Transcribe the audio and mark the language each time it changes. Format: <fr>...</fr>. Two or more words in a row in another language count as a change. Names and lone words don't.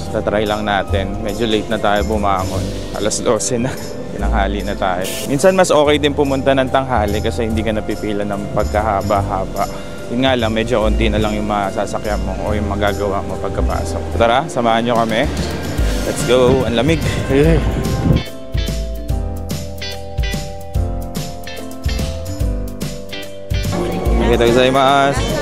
<tl>Tatry lang natin. Medyo late na tayo bumangon. Alas 12 na. Tinanghali na tayo. Minsan mas okay din pumunta ng tanghali kasi hindi ka napipila ng pagkahaba-haba. Yun nga lang, medyo onti na lang yung masasakyan mo o yung magagawa mo pagkapasok. Tara, samahan nyo kami.</tl> <en>Let's go.</en> <tl>Ang lamig.</tl> <ja>ありがとうございます.</ja>